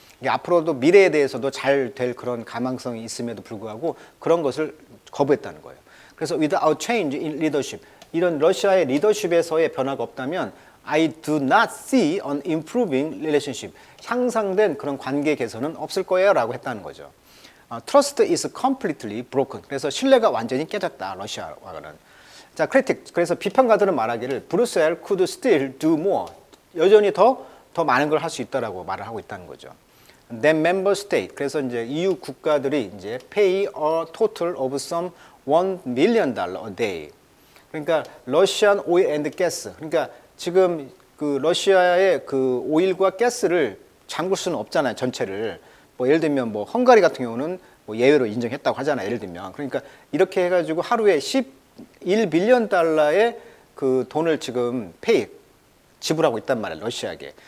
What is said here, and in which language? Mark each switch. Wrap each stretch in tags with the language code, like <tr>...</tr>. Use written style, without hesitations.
<ko>이게 앞으로도 미래에 대해서도 잘 될 그런 가망성이 있음에도 불구하고 그런 것을 거부했다는 거예요. 그래서</ko> <en>without change in leadership,</en> <ko>이런 러시아의 리더십에서의 변화가 없다면</ko> <en>I do not see an improving relationship,</en> <ko>향상된 그런 관계 개선은 없을 거예요 라고 했다는 거죠.</ko> <en>Trust is completely broken.</en> <ko>그래서 신뢰가 완전히 깨졌다, 러시아와는. 자, critic, 그래서 비평가들은 말하기를</ko> <en>Brussels could still do more,</en> <ko>여전히 더 많은 걸 할 수 있다라고 말을 하고 있다는 거죠.</ko> <en>Then member state,</en> <ko>그래서 이제 EU 국가들이 이제</ko> <en>pay a total of some $1 million a day.</en> <ko>그러니까 러시안 오일 앤드 가스. 그러니까 지금 그 러시아의 그 오일과 가스를 잠글 수는 없잖아요, 전체를. 뭐 예를 들면 뭐 헝가리 같은 경우는 뭐 예외로 인정했다고 하잖아요, 예를 들면. 그러니까 이렇게 해가지고 하루에 11빌리언 달러의 그 돈을 지금 지불하고 있단 말이에요, 러시아에게.</ko>